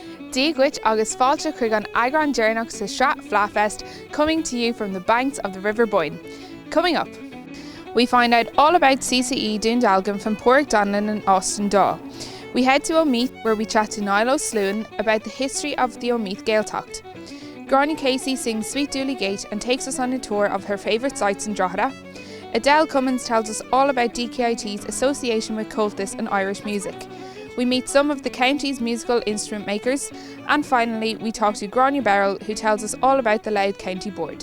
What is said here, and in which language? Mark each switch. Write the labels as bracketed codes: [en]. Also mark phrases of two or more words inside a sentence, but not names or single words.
[en] DKIT [ga] agus fáilte chuig an Agran Dearnach sa Strat FleadhFest, [en] coming to you from the banks of the River Boyne. Coming up, we find out all about CCE Dundalk from Porrick Donlan and Austin Daw. We head to Omeath where we chat to Niall O'Sluhan about the history of the Omeath Gaeltacht. Gráinne Casey sings Sweet Dooley Gate and takes us on a tour of her favourite sites in Drogheda. Adele Cummins tells us all about DKIT's association with Comhaltas and Irish music. We meet some of the county's musical instrument makers, and finally we talk to Gráinne Beryl, who tells us all about the Louth County Board.